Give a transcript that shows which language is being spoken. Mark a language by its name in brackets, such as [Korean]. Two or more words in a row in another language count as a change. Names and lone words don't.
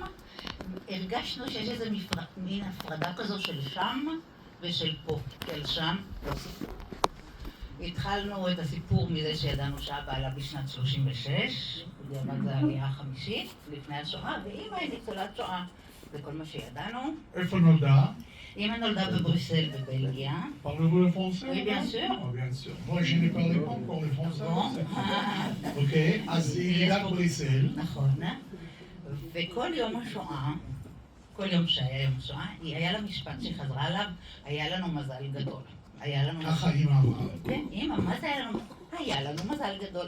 [Hebrew] הרגשנו שיש איזה מין הפרדה כזו של שם ושל פה, כאל שם, לא סיפור. התחלנו את הסיפור מזה שידענו שאבא עלה בשנת 36, בדיעבד זה העלייה החמישית, לפני השואה, ואמא היא ניצולת שואה. זה כל מה שידענו. איפה נולדה? אמא נולדה בבריסל בבלגיה. [French] Parlez-vous le français? Oui, bien sûr. Bien sûr. Moi, je ne parle pas encore le français. [Hebrew] אוקיי, אז היא ילידת בריסל. נכון. וכל יום השואה, כל יום שהיה יום שואה, היה לה משפט שחזרה עליו, היה לנו מזל גדול. ככה אמא אמרה. כן, אמא, מה זה היה לנו? היה לנו מזל גדול.